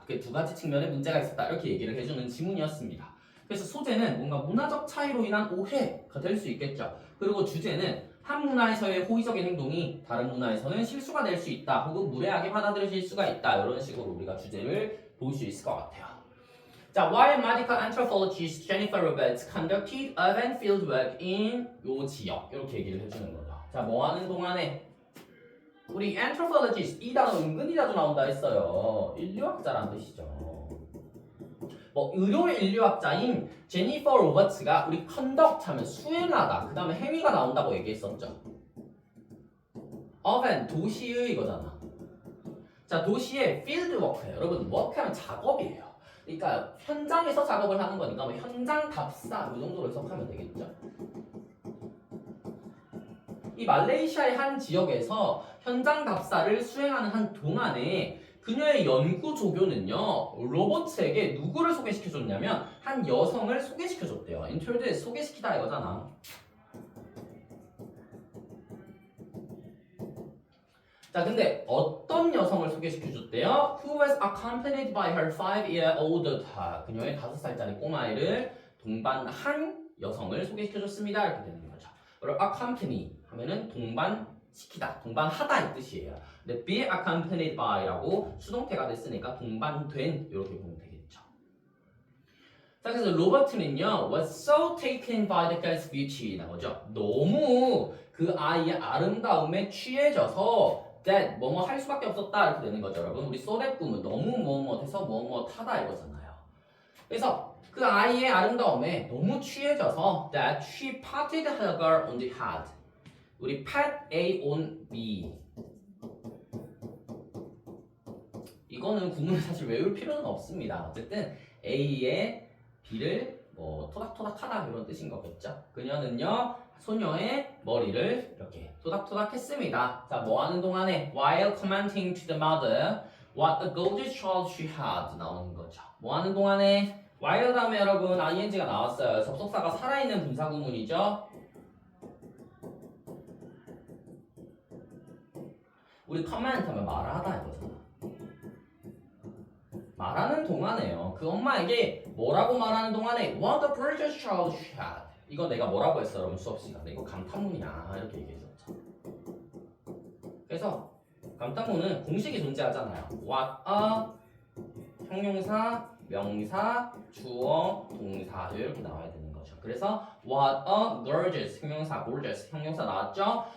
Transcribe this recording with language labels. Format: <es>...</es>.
<ko>그게 두 가지 측면에 문제가 있었다. 이렇게 얘기를 해주는 지문이었습니다. 그래서 소재는 뭔가 문화적 차이로 인한 오해가 될 수 있겠죠. 그리고 주제는 한 문화에서의 호의적인 행동이 다른 문화에서는 실수가 될 수 있다. 혹은 무례하게 받아들여질 수가 있다. 이런 식으로 우리가 주제를 볼 수 있을 것 같아요.</ko> <en>자, while medical anthropologist Jennifer Roberts conducted urban fieldwork in</en> <ko>요 지역 이렇게 얘기를 해주는 거죠. 자, 뭐 하는 동안에 우리 anthropologist 이 단어 은근히 자주 나온다 했어요. 인류학자라는 뜻이죠. 뭐 의료 인류학자인 제니퍼 로버츠가 우리 conduct 하면 수행하다 그 다음에 행위가 나온다고 얘기했었죠. urban 도시의 이거잖아. 자, 도시의 fieldwork예요. 여러분 work하면 작업이에요. 그러니까 현장에서 작업을 하는 거니까 뭐 현장 답사 이 정도로 해석하면 되겠죠. 이 말레이시아의 한 지역에서 현장 답사를 수행하는 한 동안에 그녀의 연구 조교는요 로버츠에게 누구를 소개시켜줬냐면 한 여성을 소개시켜줬대요. 인트로듀스 소개시키다 이거잖아. 자, 근데 어떤 여성을 소개시켜줬대요?</ko> <en>Who was accompanied by her 5-year-old daughter.</en> <ko>그녀의 5살짜리 꼬마애를 동반한 여성을 소개시켜줬습니다. 이렇게 되는 거죠. 그리고 accompany 하면은 동반시키다, 동반하다 이 뜻이에요. 근데 be accompanied by라고 수동태가 됐으니까 동반된 이렇게 보면 되겠죠. 자, 그래서 로버트는요</ko> <en>was so taken by the girl's beauty</en> <ko>나오죠. 너무 그 아이의 아름다움에 취해져서 that 뭐뭐 할 수밖에 없었다 이렇게 되는 거죠. 여러분 우리 소의 꿈은 너무 뭐뭐해서 뭐뭐하다 이거잖아요. 그래서 그 아이의 아름다움에 너무 취해져서</ko> <en>that she patted her girl on the head.</en> <ko>우리 pat A on B 이거는 구문을 사실 외울 필요는 없습니다. 어쨌든 A의 B를 뭐 토닥토닥하다 이런 뜻인 거겠죠. 그녀는요 소녀의 머리를 이렇게 토닥토닥 했습니다. 자, 뭐 하는 동안에</ko> <en>while commenting to the mother what a gorgeous child she had</en> <ko>나오는 거죠. 뭐 하는 동안에 while 다음에 여러분 ing가 나왔어요. 접속사가 살아있는 분사 구문이죠. 우리 comment 하면 말하다 이거잖아. 말하는 동안에요. 그 엄마에게 뭐라고 말하는 동안에</ko> <en>what a gorgeous child she had.</en> <ko>이거 내가 뭐라고 했어 여러분 수업 시간에. 이거 감탄문이야 이렇게 얘기했었죠. 그래서 감탄문은 공식이 존재하잖아요. what a 형용사, 명사, 주어, 동사 이렇게 나와야 되는 거죠. 그래서 what a gorgeous 형용사, gorgeous 형용사 나왔죠.</ko>